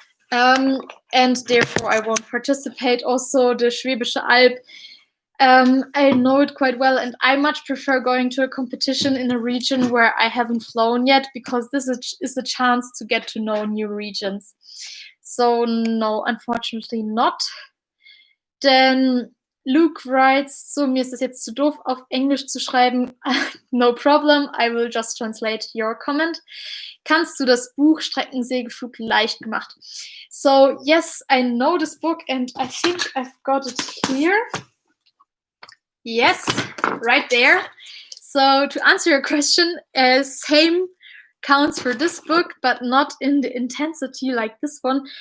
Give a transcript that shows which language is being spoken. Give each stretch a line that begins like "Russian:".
English: And therefore I won't participate. Also the Schwäbische Alb, I know it quite well, and I much prefer going to a competition in a region where I haven't flown yet, because this is a chance to get to know new regions. So no, unfortunately not. Then Luke writes,
German: so mir ist es jetzt zu doof, auf Englisch zu schreiben.
English: No problem, I will just translate your comment.
German: Kannst du das Buch Streckensegelflug leicht gemacht?
English: So yes, I know this book and I think I've got it here. Yes, right there. So to answer your question, same counts for this book, but not in the intensity like this one.